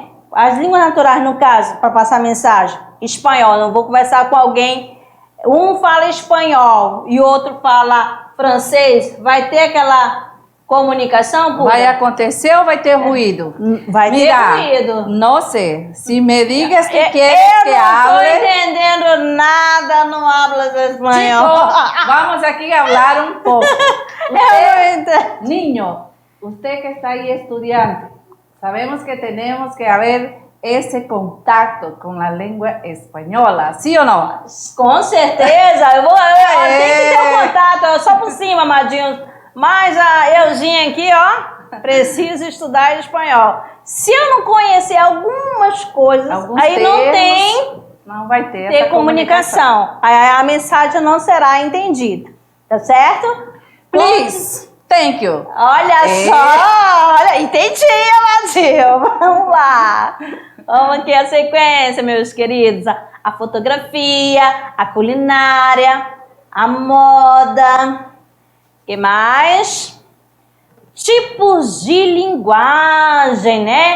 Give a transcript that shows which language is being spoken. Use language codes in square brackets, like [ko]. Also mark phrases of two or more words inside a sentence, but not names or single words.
[pt] As línguas naturais, no caso, para passar mensagem, espanhol. Não vou conversar com alguém, um fala espanhol e o outro fala francês. Vai ter aquela comunicação? Pura? Vai acontecer ou vai ter ruído? Vai ter ruído. [es] No sé. Si me digas que quieres que [pt] Eu não estou [es] hable... [pt] entendendo nada, não hablas espanhol. [es] Chicos, vamos aquí a hablar un poco. Niño, usted que está ahí estudiante, sabemos que tenemos que haber ese contacto con la lengua española, ¿sí o no? [pt] Com certeza, eu tenho que ter um contato, só por cima, amadinhos. Mas a Euzinha aqui, ó, preciso estudar espanhol. Se eu não conhecer algumas coisas, aí termos, não vai ter comunicação. Aí a mensagem não será entendida, tá certo? [en] Please, thank you. [pt] Olha só, olha, entendi, Amadinho. Vamos lá. Vamos aqui a sequência, meus queridos. A fotografia, a culinária, a moda. O que mais? Tipos de linguagem, né?